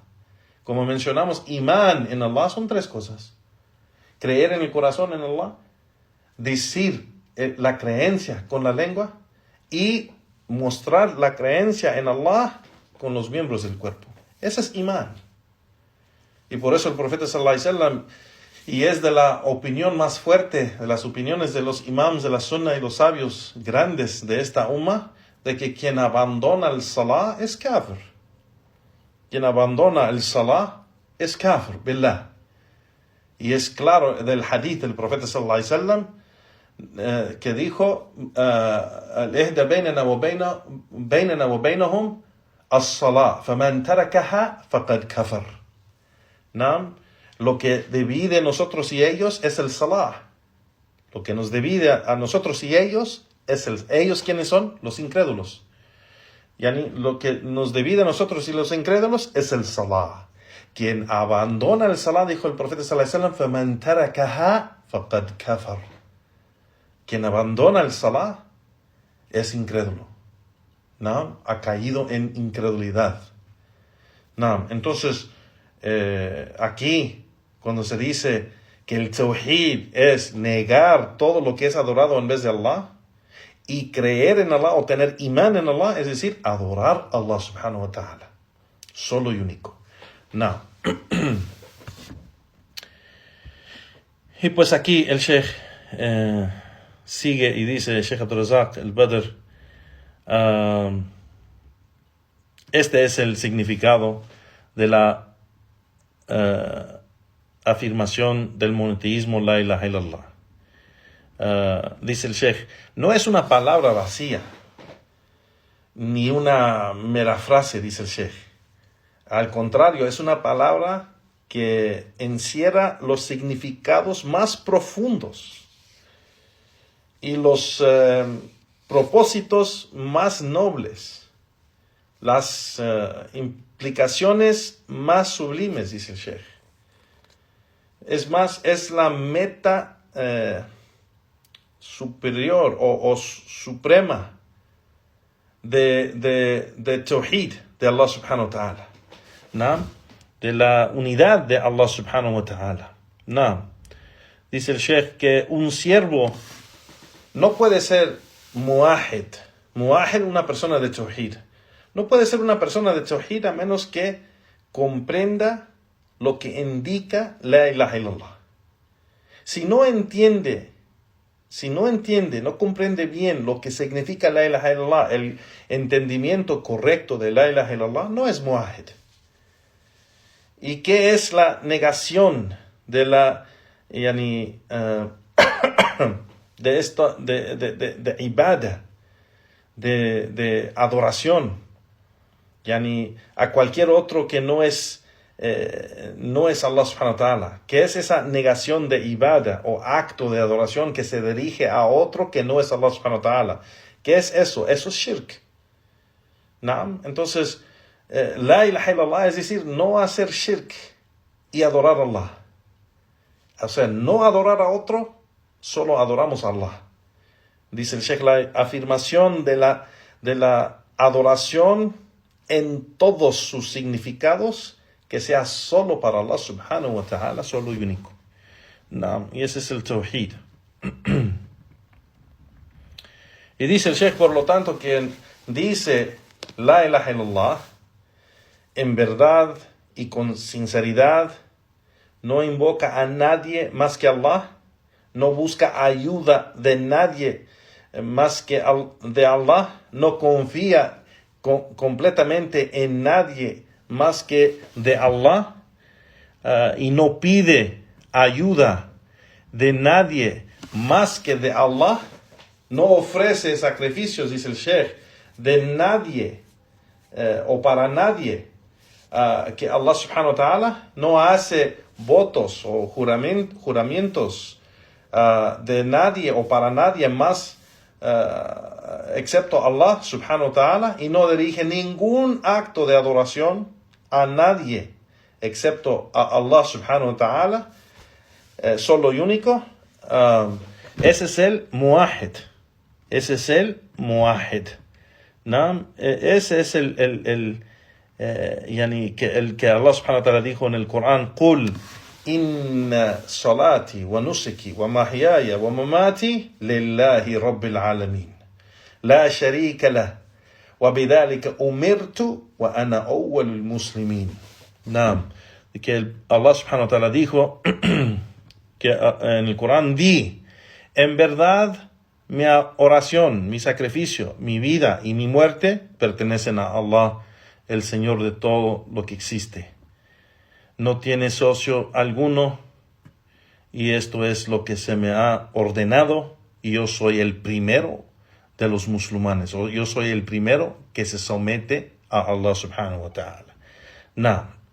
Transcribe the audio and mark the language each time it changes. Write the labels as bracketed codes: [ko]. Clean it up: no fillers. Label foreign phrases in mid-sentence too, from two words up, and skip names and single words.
[es] Como mencionamos, imán en Allah son 3 cosas: creer en el corazón en Allah, decir la creencia con la lengua y mostrar la creencia en Allah con los miembros del cuerpo. Ese es imán. Y por eso el profeta [ar] صلى الله عليه وسلم, [es] y es de la opinión más fuerte, de las opiniones de los imams de la sunna y los sabios grandes de esta umma, de que quien abandona el salah es kafir. Quien abandona el salah es [ar] كافر، بالله. [es] Y es claro del hadith del profeta [ar] صلى الله عليه وسلم, [es] que dijo, [ar] العهد بيننا وبينهم الصلاة، فمن تركها فقد كفر. [es] Lo que divide nosotros y ellos es el salah. Lo que nos divide a nosotros y ellos es ellos. ¿Quiénes son? Los incrédulos. Yani, lo que nos divide a nosotros y los incrédulos es el salah. Quien abandona el salah, dijo el profeta [ar] صلى الله عليه وسلم, فمن تركها فقد كفر. [es] Quien abandona el salah es incrédulo, ¿no? Ha caído en incredulidad, ¿no? Entonces, aquí, cuando se dice que el tawhid es negar todo lo que es adorado en vez de Allah, y creer en Allah o tener imán en Allah, es decir, adorar a Allah [ar] سبحانه وتعالى, [es] solo y único. No. Y pues aquí el Sheikh sigue y dice, el Sheikh Abdul Razak al-Badr, este es el significado de la afirmación del monoteísmo [ar] لا إله إلا الله. [es] Dice el Sheikh, no es una palabra vacía ni una mera frase, dice el Sheikh. Al contrario, es una palabra que encierra los significados más profundos y los propósitos más nobles, las implicaciones más sublimes, dice el Sheikh. Es más, es la meta superior o suprema de Tawhid de Allah [ar] سبحانه وتعالى, [es] ¿no? De la unidad de Allah [ar] سبحانه وتعالى, [es] ¿no? Dice el Sheikh que un siervo no puede ser muahid, una persona de Tawhid. No puede ser una persona de Tawhid a menos que comprenda lo que indica [ar] لا إله إلا الله. [es] Si no entiende, no comprende bien lo que significa [ar] لا إله إلا الله, [es] el entendimiento correcto de [ar] لا إله إلا الله, [es] no es muahid. ¿Y qué es la negación de la de esto de ibadah, de adoración, a cualquier otro que no es Allah [ar] سبحانه وتعالى? [es] ¿Qué es esa negación de ibadah o acto de adoración que se dirige a otro que no es Allah [ar] سبحانه وتعالى? [es] ¿Qué es eso? Eso es shirk. ¿No? Entonces, [ar] لا إله إلا الله [es] es decir, no hacer shirk y adorar a Allah. O sea, no adorar a otro, solo adoramos a Allah. Dice el Sheikh, la afirmación de la adoración en todos sus significados, que sea solo para Allah [ar] سبحانه وتعالى, [es] solo y único. No, y ese es el tawhid. Y dice el Sheikh, por lo tanto, quien dice [ar] لا إله إلا الله [es] en verdad y con sinceridad, no invoca a nadie más que Allah, no busca ayuda de nadie más que de Allah, no confía completamente en nadie más que de Allah, y no pide ayuda de nadie más que de Allah, no ofrece sacrificios, dice el Sheikh, de nadie o para nadie que Allah [ar] سبحانه وتعالى, [es] no hace votos o juramentos de nadie o para nadie más excepto Allah [ar] سبحانه وتعالى, [es] y no dirige ningún acto de adoración a nadie excepto a Allah [ar] سبحانه وتعالى, [es] solo y único. Ese es el muahid. Ese es el muahid. ¿No? Ese es el que Allah [ar] سبحانه وتعالى [es] dijo en el Corán: [ar] قل إن صلاتي ونسكي ومحياي ومماتي لله رب العالمين لا شريك له وبذلك أمرت وأنا أول المسلمين. [es] Que Allah [ar] سبحانه وتعالى [es] dijo que en el Corán: di, en verdad mi oración, mi sacrificio, mi vida y mi muerte pertenecen a Allah, el Señor de todo lo que existe. No tiene socio alguno, y esto es lo que se me ha ordenado, y yo soy el primero de los musulmanes, o yo soy el primero que se somete a Allah [ar] سبحانه وتعالى.